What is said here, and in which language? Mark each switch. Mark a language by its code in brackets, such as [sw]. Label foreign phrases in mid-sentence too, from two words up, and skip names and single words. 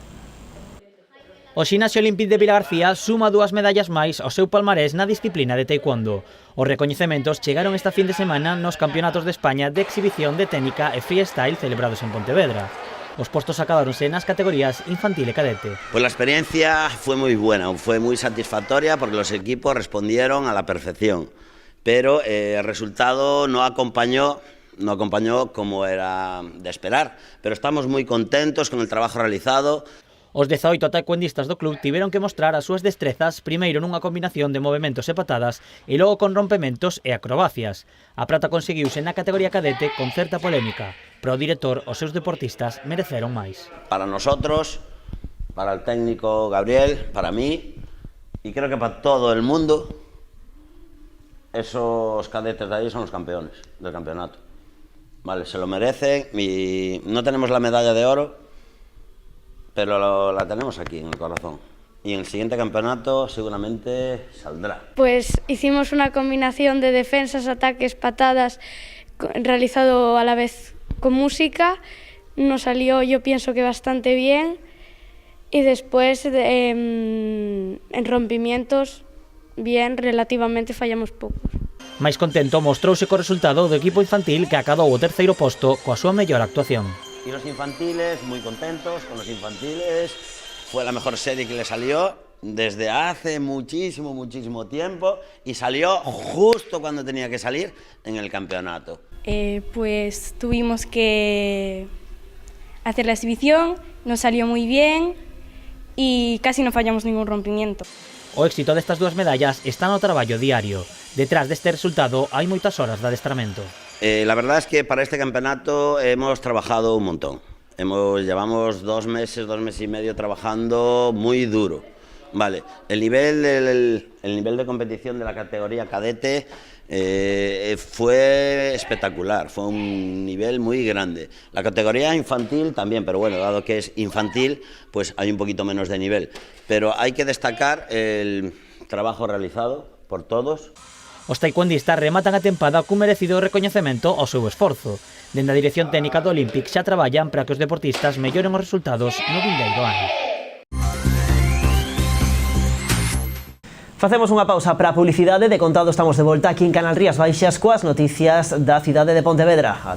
[gl] O Gimnasio Olímpic de Vilagarcía suma 2 medallas máis ao seu palmarés na disciplina de taekwondo. Os recoñecementos chegaron esta fin de semana nos campeonatos de España de exhibición de técnica e freestyle celebrados en Pontevedra. Os postos acabaronse nas categorías infantil e cadete. [es] Pues la experiencia fue muy buena, fue muy satisfactoria porque los equipos respondieron a la perfección, pero el resultado no acompañó como era de esperar, pero estamos muy contentos con el trabajo realizado. [gl] Os 18 taekwondistas do club tiveron que mostrar as súas destrezas primeiro nunha combinación de movementos e patadas e logo con rompementos e acrobacias. A prata conseguiuse na categoría cadete con certa polémica, pero o director os seus deportistas mereceron máis. [es] Para nosotros, para el técnico Gabriel, para mí y creo que para todo el mundo, esos cadetes de ahí son los campeones del campeonato. Vale, se lo merecen y no tenemos la medalla de oro, pero la tenemos aquí en el corazón. Y en el siguiente campeonato seguramente saldrá. Pues hicimos una combinación de defensas, ataques, patadas, realizado a la vez con música. Nos salió, yo pienso que bastante bien. Y después en rompimientos, bien, relativamente fallamos pocos. [gl] Máis contento mostrouse co resultado do equipo infantil que acadou o terceiro posto coa súa mellor actuación. [es] Y los infantiles, muy contentos con los infantiles, fue la mejor serie que le salió desde hace muchísimo tiempo y salió justo cuando tenía que salir en el campeonato. Pues tuvimos que hacer la exhibición, nos salió muy bien y casi no fallamos ningún rompimiento. [gl] O éxito destas 2 medallas está no traballo diario. Detrás deste resultado hai moitas horas de adestramento. [es] La verdad es que para este campeonato hemos trabajado un montón. Llevamos 2 meses, 2 meses y medio trabajando muy duro. Vale, el nivel de competición de la categoría cadete fue espectacular, fue un nivel muy grande. La categoría infantil también, pero bueno, dado que es infantil, pues hay un poquito menos de nivel. Pero hay que destacar el trabajo realizado por todos. [gl] Os taekwondistas rematan a tempada cun merecido recoñecemento ao seu esforzo. Dende a Dirección Técnica do Olympic xa traballan para que os deportistas melloren os resultados no vindeiro ano. Facemos unha pausa para a publicidade. De contado estamos de volta aquí en Canal Rías Baixas coas noticias da cidade de Pontevedra.